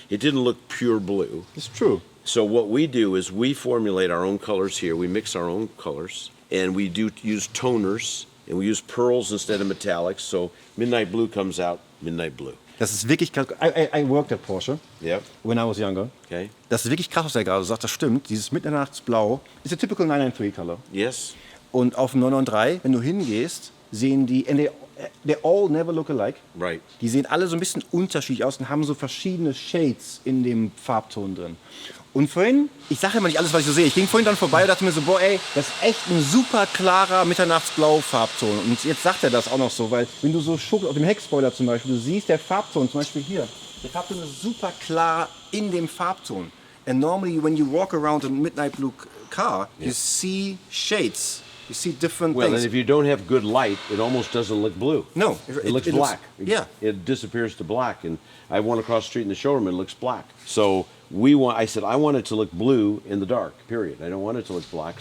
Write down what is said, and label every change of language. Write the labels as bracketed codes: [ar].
[en] It didn't look pure blue. It's true. So what we do is we formulate our own colors here. We mix our own colors, and we do use toners, and we use pearls instead of metallics. So midnight blue comes out midnight blue. [de] Das ist wirklich krass. [en] I worked at Porsche when I was younger. Okay. [de] Das ist wirklich krass, was er gerade sagt. Das stimmt. Dieses Mitternachtsblau ist der [en] typical 993 color. Yes. [de] Und auf dem 993, wenn du hingehst, sehen die, [en] and they all never look alike. Right. [de] Die sehen alle so ein bisschen unterschiedlich aus und haben so verschiedene Shades in dem Farbton drin. Und vorhin, ich sage immer nicht alles, was ich so sehe. Ich ging vorhin dann vorbei und dachte mir so, boah ey, das ist echt ein super klarer Mitternachtsblau-Farbton. Und jetzt sagt er das auch noch so, weil wenn du so schuckst, auf dem Heckspoiler zum Beispiel, du siehst der Farbton, zum Beispiel hier, der Farbton ist super klar in dem Farbton. [en] And normally when you walk around a midnight blue car, you see shades. You see different things. Well, and if you don't have good light, it almost doesn't look blue. No. It looks black. It disappears to black. And I went across the street in the showroom and it looks black. So I said, I want it to look blue in the dark, period. I don't want it to look black.